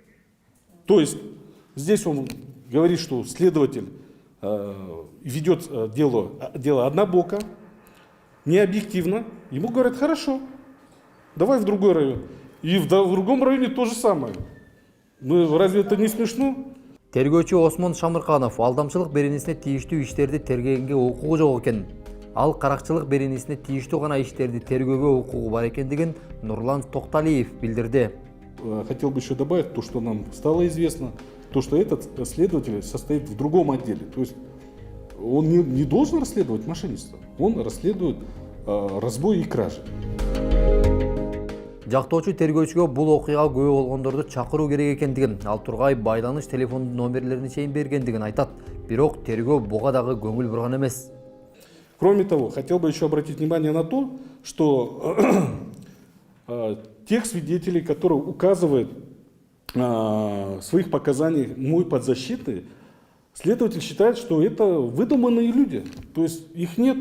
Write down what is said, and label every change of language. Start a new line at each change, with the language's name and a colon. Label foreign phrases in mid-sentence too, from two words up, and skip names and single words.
Russian: То есть здесь он говорит, что следователь ведет дело однобоко, необъективно. Ему говорят, хорошо, давай в другой район. И в другом районе то же самое. Ну, разве это не смешно?
Kyrgyz: Тергөөчү Осмон Шамырканов алдамчылык беренесине тийиштүү иштерди тергегенге укугу жок экен. Ал каракчылык беренесине тийиштүү гана иштерди тергөөгө укугу бар экендигин Нурлан Токталиев билдирди.
Russian: Хотел бы еще добавить то, что нам стало известно, то, что этот следователь состоит в другом отделе. То есть он не должен расследовать мошенничество, он расследует разбой и кражи.
Kyrgyz: Жактоочу тергөөчүгө бул окуяга күбө болгондорду чакыруу керек экендигин, ал тургай байланыш телефон номерлерин чейин бергендигин айтат. Бирок тергөө буга дагы көңүл бурган эмес.
Russian: Кроме того, хотел бы еще обратить внимание на то, что тех свидетелей, которые указывают в своих показаниях мой подзащитный, следователь считает, что это выдуманные люди, то есть их нету.